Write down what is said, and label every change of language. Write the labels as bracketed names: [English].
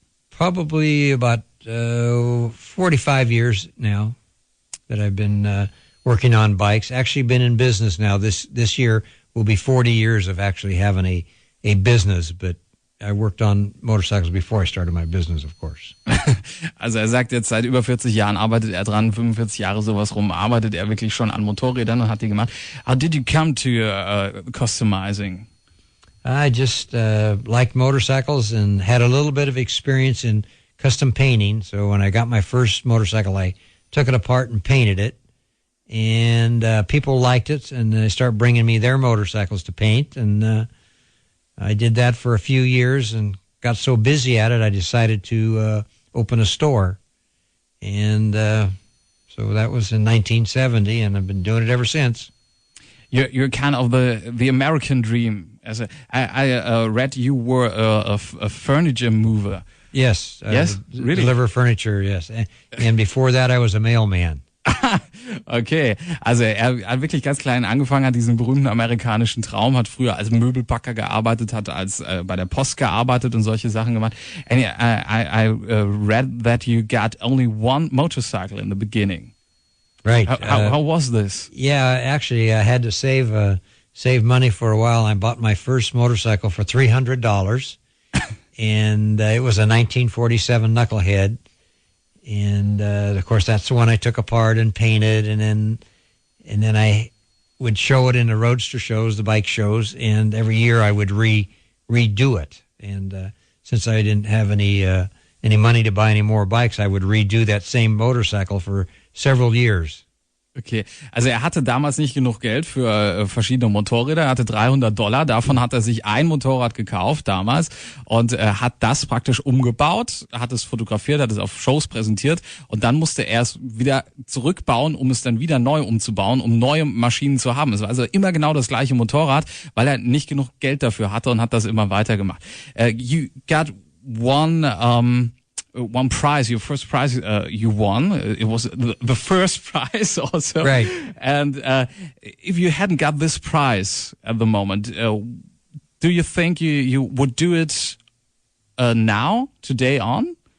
[English] Probably about 45 years now that I've been working on bikes. Actually been in business now. This year will be 40 years of actually having a business, but I worked on motorcycles before I started my business, of course. [German] Also er sagt jetzt, seit über 40 Jahren arbeitet er dran, 45 Jahre sowas rum, arbeitet er wirklich schon an Motorrädern und hat die gemacht. [English] How did you come to customizing? I just liked motorcycles and had a little bit of experience in custom painting. So when I got my first motorcycle, I took it apart and painted it. And people liked it, and they started bringing me their motorcycles to paint. And I did that for a few years and got so busy at it, I decided to open a store. And so that was in 1970, and I've been doing it ever since. You're kind of the American dream. I read you were a furniture mover. Yes. Yes? Really? Deliver furniture, yes. And before that, I was a mailman. [German] Okay, also er hat wirklich ganz klein angefangen, hat diesen berühmten amerikanischen Traum, hat früher als Möbelpacker gearbeitet, hat als bei der Post gearbeitet und solche Sachen gemacht. [English] And I read that you got only one motorcycle in the beginning. Right. How was this? Yeah, actually, I had to save money for a while. I bought my first motorcycle for $300. And it was a 1947 Knucklehead. And of course, that's the one I took apart and painted. And then I would show it in the roadster shows, the bike shows. And every year I would redo it. And since I didn't have any money to buy any more bikes, I would redo that same motorcycle for several years. [German] Okay, also er hatte damals nicht genug Geld für verschiedene Motorräder, er hatte $300, davon hat er sich ein Motorrad gekauft damals und hat das praktisch umgebaut, hat es fotografiert, hat es auf Shows präsentiert und dann musste er es wieder zurückbauen, um es dann wieder neu umzubauen, um neue Maschinen zu haben. Es war also immer genau das gleiche Motorrad, weil er nicht genug Geld dafür hatte und hat das immer weitergemacht. [English] You got one prize, your first prize you won. It was the first prize also. Right. And if you hadn't got this prize at the moment, do you think you would do it now, today on?